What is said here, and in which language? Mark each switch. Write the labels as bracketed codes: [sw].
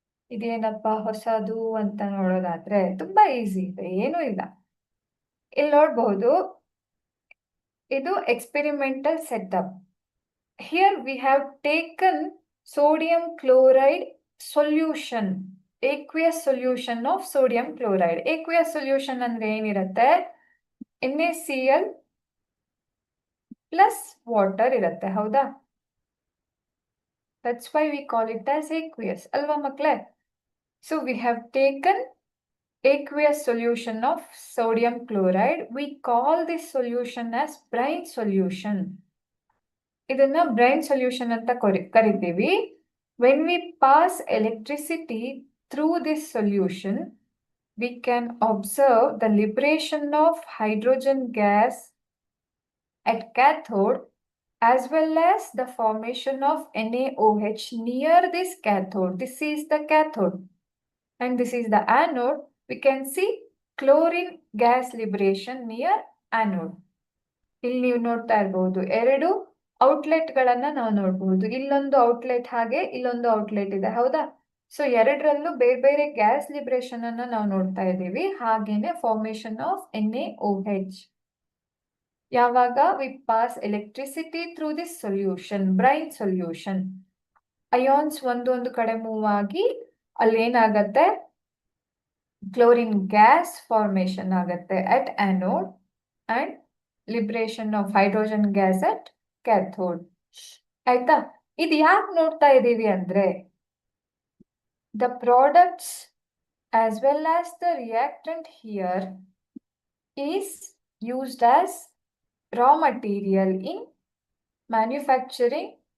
[kn] ಇದೇನಪ್ಪ ಹೊಸದು ಅಂತ ನೋಡೋದಾದ್ರೆ ತುಂಬಾ ಈಸಿ ಇದೆ, ಏನೂ ಇಲ್ಲ. ಇಲ್ಲಿ ನೋಡಬಹುದು, ಇದು experimental setup. [en] Here we have taken sodium chloride solution, aqueous solution of sodium chloride. [kn] aqueous solution ಅಂದ್ರೆ ಏನಿರುತ್ತೆ, NaCl plus water ಇರುತ್ತೆ, ಹೌದಾ. [en] That's why we call it as aqueous, [kn] ಅಲ್ವಾ ಮಕ್ಕಳೇ. [en] So we have taken aqueous solution of sodium chloride. We call this solution as brine solution. [kn] ಇದನ್ನ brine solution ಅಂತ ಕರಿತೀವಿ. [en] When we pass electricity through this solution, we can observe the liberation of hydrogen gas at cathode as well as the formation of NaOH near this cathode. This is the cathode and this is the anode. We can see chlorine gas liberation near anode. [kn] ಇಲ್ಲಿ ನೀವು ನೋಡ್ತಾ ಇರಬಹುದು, ಎರಡು outlet ಗಳನ್ನ ನಾವು ನೋಡಬಹುದು. ಇಲ್ಲೊಂದು outlet ಹಾಗೆ ಇಲ್ಲೊಂದು ಔಟ್ಲೆಟ್ ಇದೆ, ಹೌದಾ. ಸೊ ಎರಡರಲ್ಲೂ ಬೇರೆ ಬೇರೆ ಗ್ಯಾಸ್ ಲಿಬರೇಷನ್ ಅನ್ನ ನಾವು ನೋಡ್ತಾ ಇದ್ದೀವಿ. ಹಾಗೇನೆ ಫಾರ್ಮೇಶನ್ ಆಫ್ NaOH. ಯಾವಾಗ [en] we pass electricity through this solution, [kn] brain solution, ions ಒಂದು ಕಡೆ ಮೂವ್ ಆಗಿ ಅಲ್ಲಿ ಏನಾಗತ್ತೆ, ಕ್ಲೋರಿನ್ ಗ್ಯಾಸ್ ಫಾರ್ಮೇಶನ್ ಆಗತ್ತೆ [en] at anode and liberation of hydrogen gas at cathode, [kn] ಆಯ್ತಾ. ಇದು ಯಾಕೆ ನೋಡ್ತಾ ಇದ್ದೀವಿ ಅಂದ್ರೆ, [en] the products as well as the reactant here is used as raw material in manufacturing.